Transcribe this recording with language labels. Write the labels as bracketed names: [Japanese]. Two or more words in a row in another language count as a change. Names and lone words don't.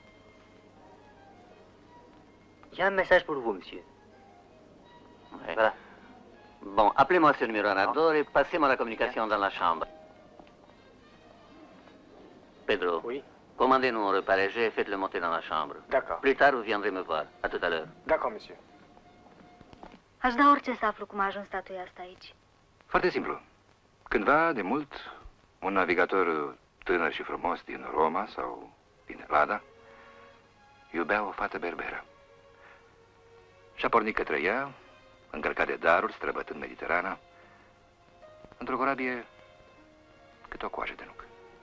[French] J'ai un message pour vous, monsieur. Ouais. Voilà. Bon, appelez-moi ce numéro Anador et passez-moi la communication dans la chambre. Pedro. Oui. Commandez-nous un repas léger et faites-le monter dans la chambre. D'accord. Plus tard, vous viendrez me voir. À tout à l'heure. D'accord, monsieur. [Romanian] Aș da orice să aflu cum a ajuns statuia asta aici. Foarte simplu. Cândva, de mult, un navigator tânăr și frumos din Roma sau din Elada iubea o fată berberă. Și-a pornit către ea, încărcat de daruri, străbătând Mediterana, într-o corabie cât o coajă de nuc.